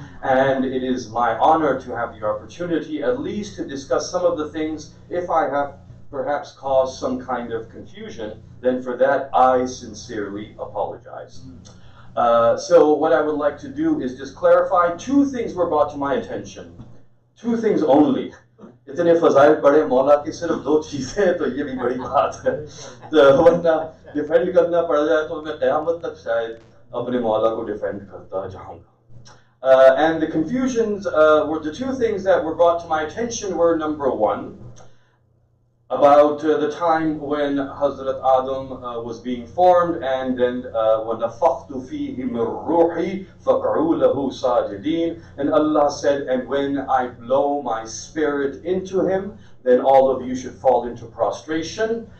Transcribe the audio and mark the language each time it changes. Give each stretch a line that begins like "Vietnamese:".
English: And it is my honor to have the opportunity at least to discuss some of the things. If I have perhaps caused some kind of confusion, then for that I sincerely apologize. So what I would like to do is just clarify two things were brought to my attention. Two things only.
Hindi: इतने फजाइल पढ़े मौला की सिर्फ दो चीजें हैं तो ये भी बड़ी बात है, तो वरना डिफेंड करना पड़ जाए तो मैं क़यामत तक शायद अपने मौला को डिफेंड करता जाऊंगा.
English: And the confusions were the two things that were brought to my attention were, number one, about the time when Hazrat Adam was being formed, and then
Arabic: وَنَفَخْتُ فِيهِ مِنْ رُوحِي فَقْعُوا لَهُ سَاجِدِينَ,
English: and Allah said, and when I blow my spirit into him, then all of you should fall into prostration.